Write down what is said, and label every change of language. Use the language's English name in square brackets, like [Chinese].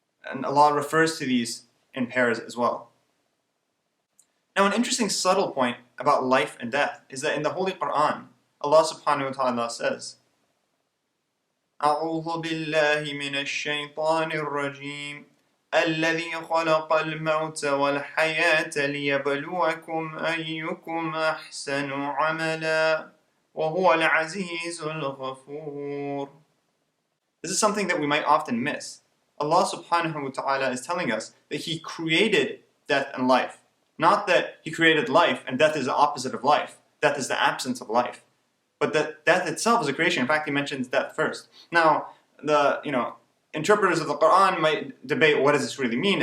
[English] And Allah refers to these in pairs as well. Now, an interesting subtle point about life and death is that in the Holy Qur'an, Allah subhanahu wa ta'ala says, [Arabic] أعوذ بالله من الشيطان الرجيم الذي خلق الموت والحياة ليبلوكم أيكم أحسن عملا وهو العزيز الغفور. [English] This is something that we might often miss. Allah subhanahu wa ta'ala is telling us that He created death and life. Not that He created life and death is the opposite of life. Death is the absence of life. But that death itself is a creation. In fact, He mentions death first. Now, the interpreters of the Qur'an might debate, what does this really mean?